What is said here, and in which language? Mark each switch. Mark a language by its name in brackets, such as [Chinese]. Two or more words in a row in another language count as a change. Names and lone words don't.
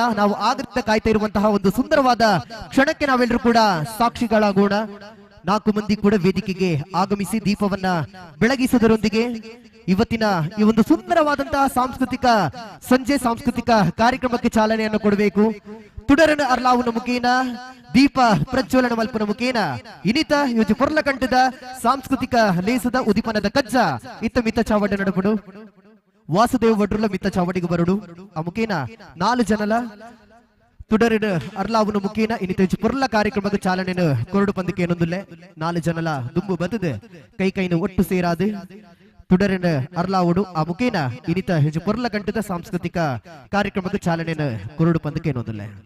[Kannada] ನಾವು ಆಗತ್ತ ಕಾಯ್ತಾ ಇರುವಂತಹ ಒಂದು ಸುಂದರವಾದ ಕ್ಷಣಕ್ಕೆ ನಾವೆಲ್ಲರೂ ಕೂಡ ಸಾಕ್ಷಿಗಳಾಗೋಣ. 4 ಮಂದಿ ಕೂಡ ವೇದಿಕೆಗೆ ಆಗಮಿಸಿ ದೀಪವನ್ನ ಬೆಳಗಿಸುವುದರೊಂದಿಗೆ ಇವತ್ತಿನ ಈ ಒಂದು ಸುಂದರವಾದಂತಹ ಸಾಂಸ್ಕೃತಿಕ ಕಾರ್ಯಕ್ರಮಕ್ಕೆ ಚಾಲನೆಯನ್ನು ಕೊಡಬೇಕು. [Tulu] ತುಡರನ ಅರ್ಲಾವುನ ಮುಖೇನ ದೀಪ ಪ್ರಜ್ವಲನ ಮಲ್ಪನ ಮುಖೇನ ಇನಿತ ಯೋಜಿ ಪೊರ್ಲಕಂಠದ ಸಾಂಸ್ಕೃತಿಕ ಲೇಸದ ಉದಿಪನದ ಕಜ್ಜ ಇತ್ತ ಮಿತ್ತ ಚಾವಡ ನಡಪಡು ವಾಸುದೇವ ಭಟ್ರುಲ ಮಿತ್ತ ಚಾವಡಿಗೆ ಬರಡು ಆ ಮುಖೇನ 4 ಜನಲ ತುಡರಿನ ಅರ್ಲಾವುನ ಮುಖೇನ ಇನಿತ ಯೋಜಿ ಪೊರ್ಲ [Kannada] ಕಾರ್ಯಕ್ರಮಕ್ಕೆ ಚಾಲನೆಯನ್ನು [Tulu] ಕೊರಡು ಪಂದಕ್ಕೆ ಏನೊಂದುಲ್ಲೆ 4 ಜನಲ ದುಂಬು ಬದದು ಕೈನು ಒಟ್ಟು ಸೇರಾದು ತುಡರಿನ ಅರ್ಲಾವುಡು ಆ ಮುಖೇನ ಇನಿತ ಹೆಚ್ಚು ಪೊರ್ಲ ಗಂಟದ ಸಾಂಸ್ಕೃತಿಕ [Kannada] ಕಾರ್ಯಕ್ರಮಕ್ಕೆ ಚಾಲನೆಯನ್ನು [Tulu] ಕೊರಡು ಪಂದಕ್ಕೆ ಏನೊಂದುಲ್ಲೆ.